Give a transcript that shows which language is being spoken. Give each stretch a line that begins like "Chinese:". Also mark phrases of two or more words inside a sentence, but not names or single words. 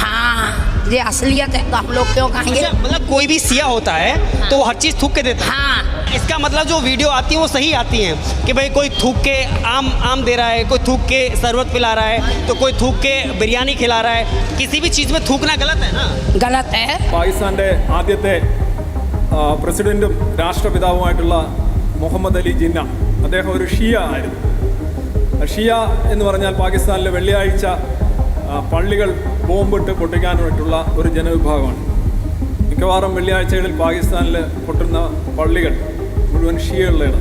Hindi: हाँ, ये असलियत है, तो हम लोग क्यों खाएंगे? अच्छा, मतलब कोई भी सिया होता है तो वो हर चीज़ थूक के देता है। हाँ, इसका मतलब जो वीडियो आती है वो सही आती है कि भाई कोई थूक के आम दे रहा है, कोई थूक के शरबत पिला रहा है, तो कोई थूक के बिरयानी खिला रहा है। किसी भी चीज़ में थूकना गलत है ना? गलत है।
Malayalam: പാകിസ്ഥാൻ്റെ ആദ്യത്തെ പ്രസിഡൻറ്റും രാഷ്ട്രപിതാവുമായിട്ടുള്ള മുഹമ്മദ് അലി ജിന്ന, അദ്ദേഹം ഒരു ഷിയ ആയിരുന്നു. ഷിയ എന്ന് പറഞ്ഞാൽ പാകിസ്ഥാനിലെ വെള്ളിയാഴ്ച പള്ളികൾ ബോംബിട്ട് പൊട്ടിക്കാനായിട്ടുള്ള ഒരു ജനവിഭാഗമാണ്. മിക്കവാറും വെള്ളിയാഴ്ചകളിൽ പാകിസ്ഥാനിൽ പൊട്ടുന്ന പള്ളികൾ മുഴുവൻ ഷിയകളുടെയാണ്.